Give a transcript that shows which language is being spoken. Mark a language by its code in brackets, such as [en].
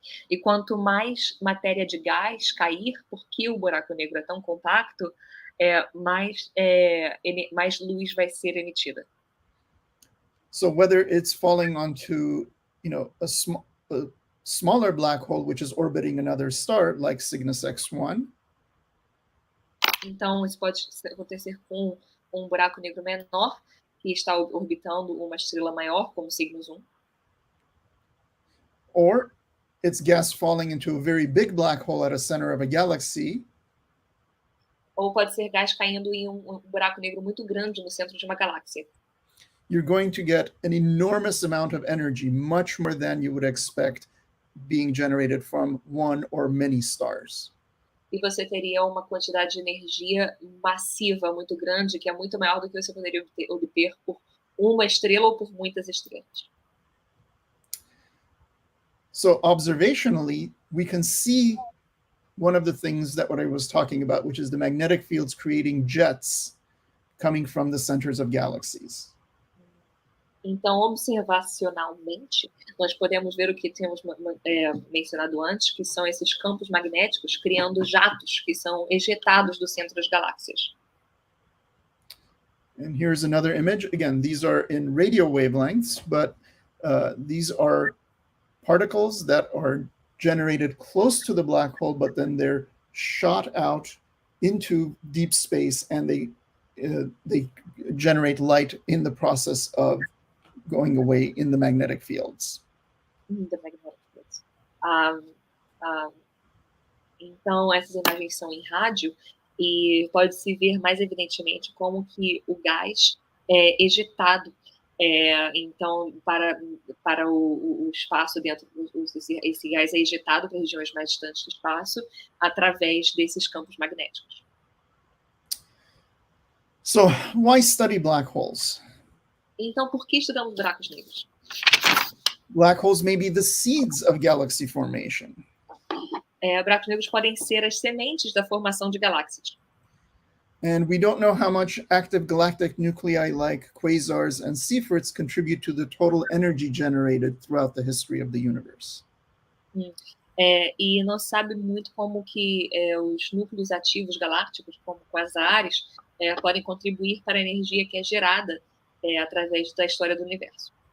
[pt] E quanto mais matéria de gás cair, porque o buraco negro é tão compacto, mais luz vai ser emitida. [en] So whether it's falling onto, a smaller black hole which is orbiting another star like Cygnus X1. [pt] Então isso pode acontecer com um buraco negro menor que está orbitando uma estrela maior, como Cygnus 1. [en] Or it's gas falling into a very big black hole at a center of a galaxy. [pt] Ou pode ser gás caindo em um buraco negro muito grande no centro de uma galáxia. [en] You're going to get an enormous amount of energy, much more than you would expect being generated from one or many stars. [pt] E você teria uma quantidade de energia massiva muito grande, que é muito maior do que você poderia obter por uma estrela ou por muitas estrelas. [en] So observationally, we can see one of the things that what I was talking about, which is the magnetic fields creating jets coming from the centers of galaxies. [pt] Então, observacionalmente, nós podemos ver o que temos mencionado antes, que são esses campos magnéticos criando jatos que são ejetados do centro das galáxias. [en] And here's another image. Again, these are in radio wavelengths, but these are particles that are generated close to the black hole, but then they're shot out into deep space, and they generate light in the process of going away in the magnetic fields. The magnetic fields. [pt] Então, essas imagens são em rádio e pode-se ver mais evidentemente como que o gás é ejetado então, para o espaço dentro, esse gás é ejetado para regiões mais distantes do espaço através desses campos magnéticos. [en] So, why study black holes? [pt] Então, por que estudamos buracos negros? [en] Black holes may be the seeds of galaxy formation. [pt] Buracos negros podem ser as sementes da formação de galáxias. [en] And we don't know how much active galactic nuclei like quasars and Seyferts contribute to the total energy generated throughout the history of the universe. [pt] E não sabe muito como que os núcleos ativos galácticos, como quasares, podem contribuir para a energia que é gerada através da história do universo.